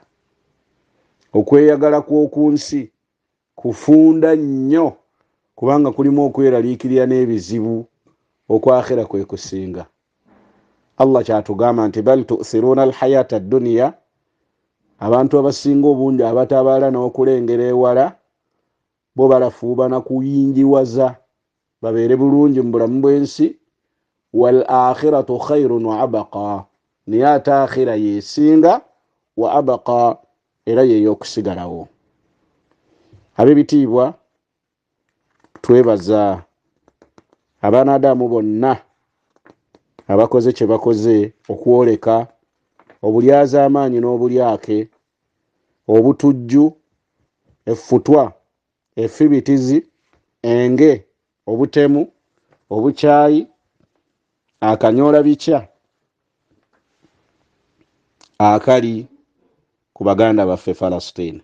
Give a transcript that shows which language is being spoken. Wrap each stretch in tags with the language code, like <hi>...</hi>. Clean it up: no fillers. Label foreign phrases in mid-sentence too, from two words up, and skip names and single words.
<lg>Okweyagala kw'oku nsi kufunda nnyo, kubanga kulimu okweraliikirira n'ebizibu, okwakhira kwe kusinga. Allah kyatugamba nti</lg> <ar>بل تؤثرون الحياة الدنيا,</ar> <lg>abantu abasinga obungi abatabaala n'okulengera ewala bo balafuubana kuyingiwaza babeere bulungi mu bulamu bw'ensi.</lg> <ar>والآخرة خير وأبقى,</ar> <lg>naye ate akhira yesinga,</lg> <ar>وأبقى,</ar> <lg>era yeyokusigalawo. Ab'ebitiibwa, twebaza Abanadamu bonna abakoze kye bakoze okwoleka obulyazaamaanyi n'obulyake, obutujju, effutwa, effibitizi, enge, obutemu, obukyayi, akanyoola bikya akali ku baganda baffe Falastin.</lg>